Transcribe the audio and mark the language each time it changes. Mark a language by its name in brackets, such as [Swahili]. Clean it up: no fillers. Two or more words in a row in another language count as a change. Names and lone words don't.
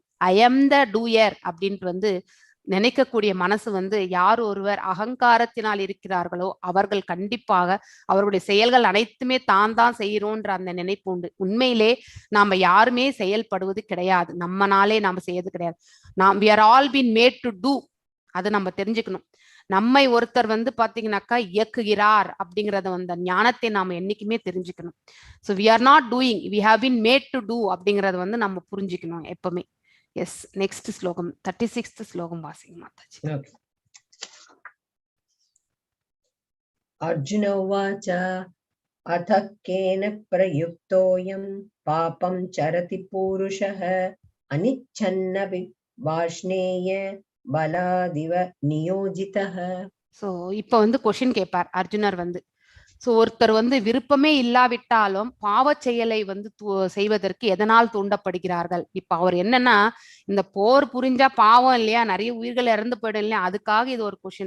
[English] I am the doer [Tamil] அப்படின்ட்டு வந்து நினைக்கக்கூடிய மனசு வந்து யார் ஒருவர் அகங்காரத்தினால் இருக்கிறார்களோ அவர்கள் கண்டிப்பாக அவருடைய செயல்கள் அனைத்துமே தான் செய்யறோன்ற அந்த நினைப்பு உண்டு. உண்மையிலே நாம யாருமே செயல்படுவது கிடையாது, நம்மனாலே நாம செய்யறது கிடையாது. [English] we are all been made to do. [Tamil] அதை நம்ம தெரிஞ்சுக்கணும். நம்மை ஒருத்தர் வந்து பாத்தீங்கன்னாக்கா இயக்குகிறார் அப்படிங்கறத அந்த ஞானத்தை நாம என்னைக்குமே தெரிஞ்சுக்கணும். [English] ஸோ we are not doing, we have been made to do [Tamil] அப்படிங்கறத வந்து நம்ம புரிஞ்சுக்கணும் எப்பவுமே. [English] Yes, next [Tamil] ஸ்லோகம் 36th ஸ்லோகம் வாசிங்க மாதாஜி. [Sanskrit] अर्जुन उवाच अथ केन प्रयुक्तोऽयं पापं चरति पूरुषः अनिच्छन्न वार्ष्णेय बलादिव नियोजितः. [Tamil] சோ இப்ப வந்து கொஸ்டின் கேட்பார் அர்ஜுனர் வந்து. சோ ஒருத்தர் வந்து விருப்பமே இல்லாவிட்டாலும் பாவ செயலை வந்து செய்வதற்கு எதனால் தூண்டப்படுகிறார்கள்? இப்ப அவர் என்னன்னா, இந்த போர் புரிஞ்சா பாவம் இல்லையா, நிறைய உயிர்கள் இறந்து போயிடும் இல்லையா, அதுக்காக இது ஒரு கொஸ்டின்.